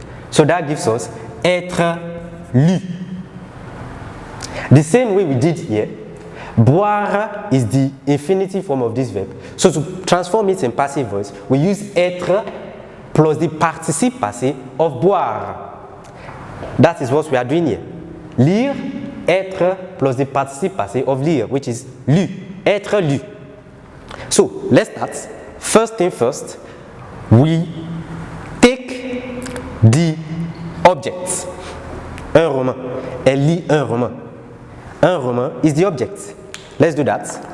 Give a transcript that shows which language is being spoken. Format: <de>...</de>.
<en>So that gives us être lu. The same way we did here, boire is the infinitive form of this verb. So to transform it in passive voice, we use être plus the participe passé of boire. That is what we are doing here. Lire, être plus the participe passé of lire, which is lu, être lu. So let's start. First thing first, we take the object.</en> <fr>Un roman. Elle lit un roman. Un roman</fr> <en>is the object. Let's do that.</en>